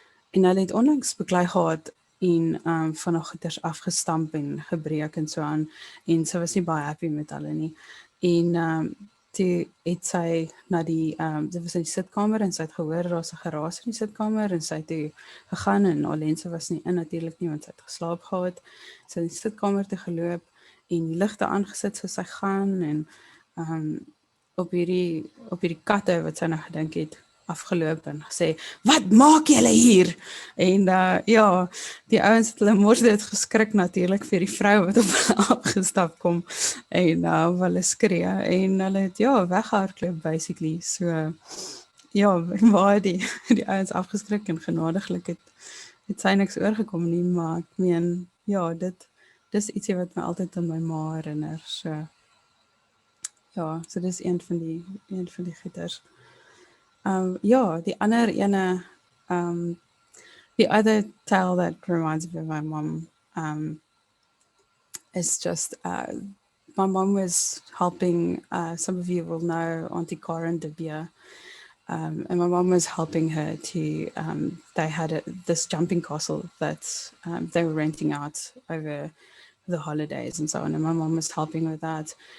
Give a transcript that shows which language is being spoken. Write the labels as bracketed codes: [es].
[af] En hulle het onlangs beklei gehad en van haar goeders afgestamp en gebreek en so aan. En sy was nie baie happy met hulle nie. En toe het sy na dit was in die sitkamer en sy het gehoor daar's 'n geraas in die sitkamer en sy het toe gegaan en haar lense was nie in natuurlik nie want sy het geslaap gehad. Sy het in die sitkamer toe geloop en die ligte aangesit soos sy gaan en op hierdie katte wat sy nou gedink het afgeloop en gesê, "Wat maak julle hier?" En ja, die ouens het hulle mors dit geskrik natuurlik vir die vrou wat op hulle afgestap kom en hulle skree en hulle het weggehardloop basically. So ja, maar die ouens afgeskrik en genadiglik het sy niks oorgekom nie, maar ek meen ja, dis ietsie wat my altyd aan my ma herinner. So ja, so dis een van die goeters. Ja, die ander ene, [en] the other tale that reminds me of my mom is just my mom was helping, some of you will know Auntie Karen de Beer, and my mom was helping her to, they had this jumping castle that they were renting out over the holidays and so on, and my mom was helping with that.